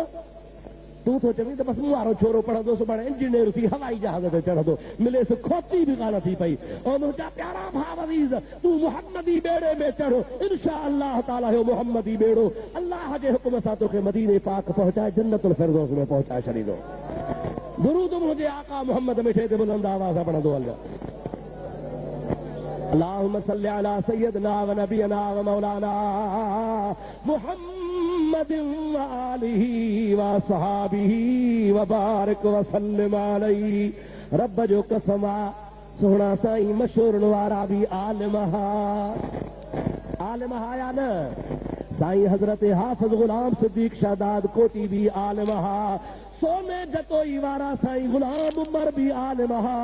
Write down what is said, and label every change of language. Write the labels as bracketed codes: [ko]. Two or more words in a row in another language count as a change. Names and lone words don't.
[sd] तूं थो चवीं त बसि मूं वारो छोरो पढ़ंदो, सुभाणे इंजीनियर थी हवाई जहाज़ ते चढ़ंदो, मिलेसि खोती बि कान थी पई। ऐं मुंहिंजा प्यारा भाउ अज़ीज़, तूं मुहम्मदी बेड़े में चढ़, [ar] إن شاء الله تعالى [sd] हो मुहम्मदी बेड़ो अल्लाह जे हुकुम सां तोखे मदीने पाक पहुचाए, [ar] جنة الفردوس [sd] में पहुचाए छॾींदो। दुरूद मुंहिंजे आका मुहम्मद मिठे ते बुलंद आवाज़ सां पढ़ंदो हल। [ar] اللهم صل على سيدنا ونبينا ومولانا محمد وآله وصحبه وبارك وسلم عليه. [sd] रब जो कसम आहे, सोहणा साईं मशहूरनि वारा बि आलिम या न? साईं हज़रत हाफ़िज़ गुलाम सिद्दीक़ शादाद कोटी बि आलिम हा। सोने जतोई वारा साईं गुलाम उमर बि आलिम हा।